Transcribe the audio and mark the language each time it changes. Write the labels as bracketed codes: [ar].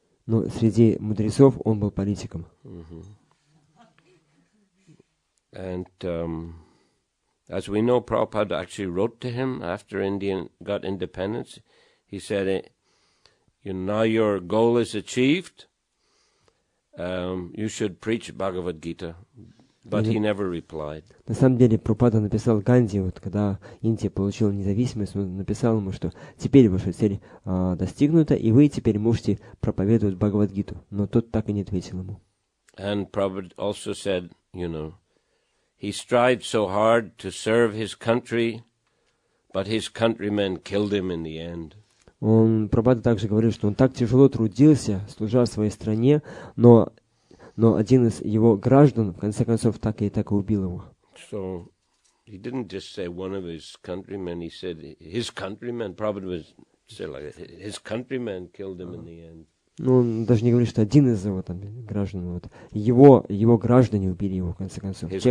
[ru] Но среди мудрецов он был политиком. [en] And as we know, Prabhupada actually wrote to him after India got independence. He said, now your goal is achieved. You should preach Bhagavad Gita. But he never replied. [ru] На самом деле, Прабхупада написал Ганди, вот когда Индия получила независимость, он написал ему, что теперь ваша цель достигнута, и вы теперь можете проповедовать Бхагавад-гиту. Но тот так и не ответил ему. [en] And Prabhupada also said, he strived so hard to serve his country, but his countrymen killed him in the end. [ru] Прабхупада также говорил, что он так тяжело трудился, служа своей стране, но один из его граждан, в конце концов, так и убил его. [en] So he didn't just say one of his countrymen, he said his countrymen, Prabhupada was say like his countrymen killed him in the end. [ru] Ну, он даже не говорит, что один из его там граждан, вот, его граждане убили его, в конце концов.